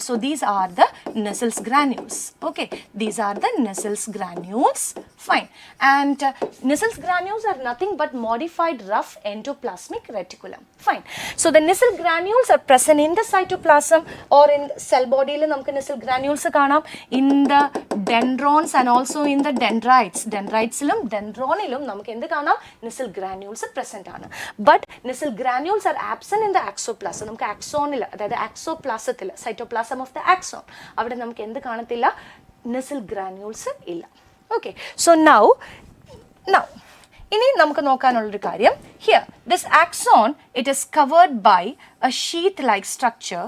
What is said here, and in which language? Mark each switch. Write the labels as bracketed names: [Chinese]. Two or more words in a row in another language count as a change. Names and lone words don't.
[English] So these are the Nissl's granules. Okay, these are the Nissl's granules. Fine. And Nissl's granules are nothing but modified rough endoplasmic reticulum. Fine. So the Nissl granules are present in the cytoplasm or in cell body. Nissl granules in the dendrons and also in the dendrites. Dendritesilum, dendronilum, Nissl granules are present. But Nissl granules are absent in the axoplasm. Axonil, that is the axoplasm, cytoplasm of the axon. Nissl granules illa. Okay, so now, here, this axon, it is covered by a sheath-like structure.